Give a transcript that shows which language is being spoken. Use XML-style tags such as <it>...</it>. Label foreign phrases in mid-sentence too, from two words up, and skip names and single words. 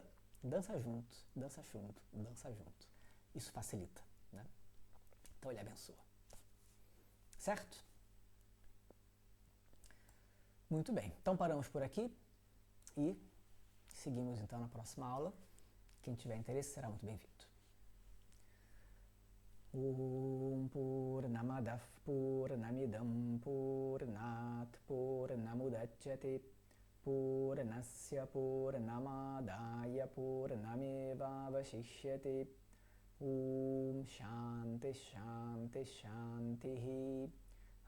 <pt>Dança junto, dança junto, dança junto. Isso facilita, né? Então ele abençoa. Certo? Muito bem. Então paramos por aqui e seguimos então na próxima aula. Quem tiver interesse será muito bem-vindo.</pt> <sa>ॐ पूर्णमदः पूर्णमिदं पूर्णात् पूर्णमुदच्यते पूर्णस्य पूर्णमादाय पूर्णमेव अवशिष्यते. ॐ शान्तिः शान्तिः शान्तिः.</sa>